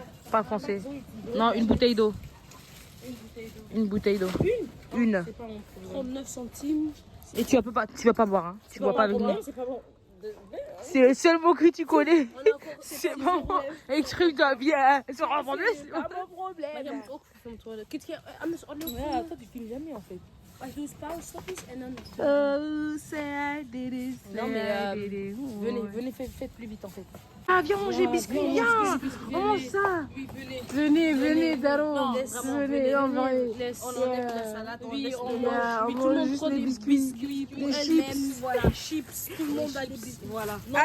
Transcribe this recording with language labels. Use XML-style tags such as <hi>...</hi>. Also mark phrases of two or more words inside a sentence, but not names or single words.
<fr>Parle français. Non, une bouteille d'eau. Une bouteille d'eau. Une. C'est pas mon problème. 39 centimes. Et tu vas pas boire, hein. Tu bois pas avec nous. C'est pas bon. C'est le seul mot que tu connais. On a encore- C'est pas mon bon. problème. Exprime-toi bien. Sur un problème. C'est pas mon problème.</fr> <nl>Maar je moet ook filmen. Kijk, anders ordenen we. Ja,</nl> <fr>toi tu filmes jamais en fait.</fr> <nl>Maar je doet pauze, stopjes en dan.</nl> <en>Oh, say I did it.</en> <fr>Non, mais,</fr> <en>say I did it.</en> <fr>Venez, faites plus vite en fait. Ah, viens manger biscuit, viens. On mange ça. Oui, venez. Venez, Daro. Non, vraiment, Venez, on va. Laisse. On enlève la salade, on laisse on le mange. mange. On Oui, tout le mange monde juste prend les des biscuits, pour des elle-même. chips. Voilà, chips. Tout le monde a des biscuits. Voilà. Non,</fr>